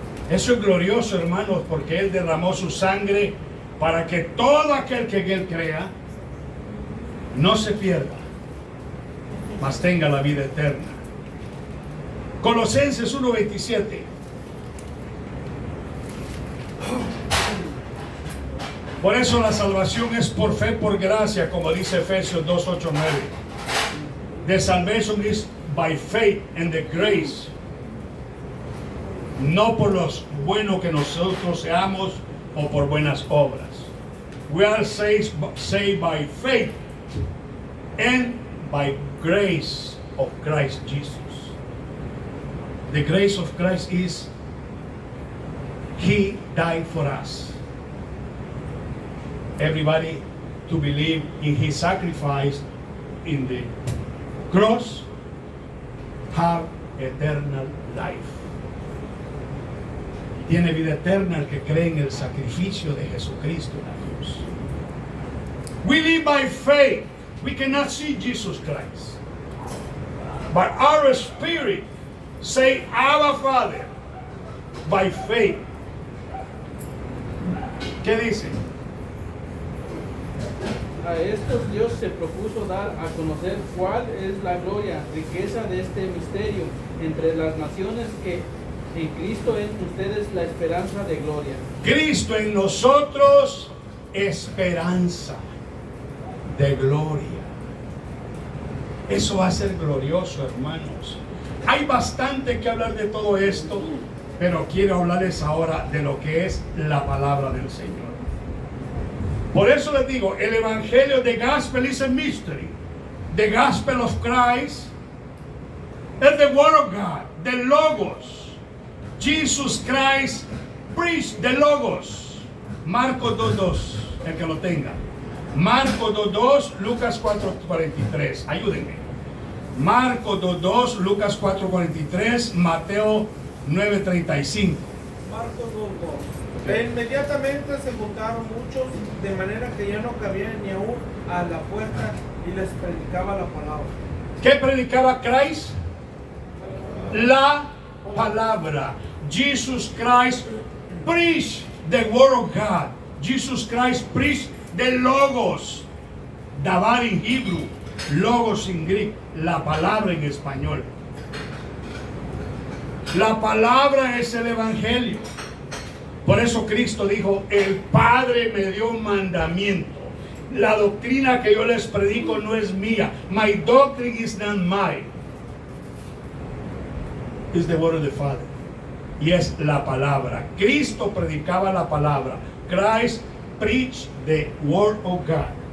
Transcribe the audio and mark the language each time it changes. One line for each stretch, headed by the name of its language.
Spanish: Eso es glorioso, hermanos, porque Él derramó su sangre para que todo aquel que en Él crea no se pierda, mas tenga la vida eterna. Colosenses 1:27. Por eso la salvación es por fe, por gracia, como dice Efesios 2:8-9.
English: The salvation is by faith and the grace.
Spanish: No por los buenos que nosotros seamos o por buenas obras.
English: We are saved by faith and by grace of Christ Jesus. The grace of Christ is He died for us. Everybody to believe in His sacrifice in the cross have eternal life.
Spanish: Tiene vida eterna el que cree en el sacrificio de Jesucristo en la cruz.
English: We live by faith. We cannot see Jesus Christ, but our spirit say, Abba Father, by faith.
Spanish: ¿Qué dice? A estos Dios se propuso dar a conocer cuál es la gloria, riqueza de este misterio entre las naciones, que en Cristo en ustedes la esperanza de gloria. Cristo en nosotros, esperanza de gloria. Eso va a ser glorioso, hermanos. Hay bastante que hablar de todo esto, pero quiero hablarles ahora de lo que es la palabra del Señor. Por eso les digo, el evangelio,
English: the gospel is a mystery. The gospel of Christ is the word of God, the logos. Jesus Christ preached the logos.
Spanish: Marcos 2:2, el que lo tenga. Marcos 2:2, Lucas 4:43. Ayúdenme. Marcos 2:2, Lucas 4:43, Mateo 9:35. Marcos 2:2. E inmediatamente se juntaron muchos, de manera que ya no cabían ni aún a la puerta, y les predicaba la palabra. ¿Qué predicaba
English: Christ?
Spanish: La palabra.
English: Jesus Christ preached the word of God. Jesus Christ preached the logos.
Spanish: Davar en Hebrew, logos en griego, la palabra en español. La palabra es el evangelio. Por eso Cristo dijo, el Padre me dio un mandamiento. La doctrina que yo les predico no es mía.
English: My doctrine is not mine. It's the word of the Father.
Spanish: Y es la palabra. Cristo predicaba la palabra.
English: Christ preached the word of God.